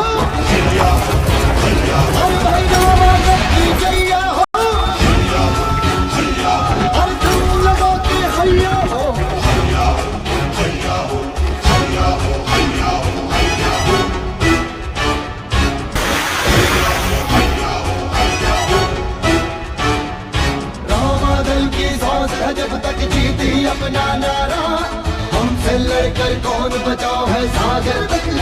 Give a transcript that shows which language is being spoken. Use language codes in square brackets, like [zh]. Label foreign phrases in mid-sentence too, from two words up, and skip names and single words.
[hi] हैया हो, और भाई रावण की जैया हो, हैया हो, हैया हो, और तुम लगा के हैया हो, हैया हो, हैया हो, हैया हो, हैया हो, हैया हो, रामादल की सांस है जब तक जीती अपना नारा, हमसे लड़कर कौन बचाओ है सागर।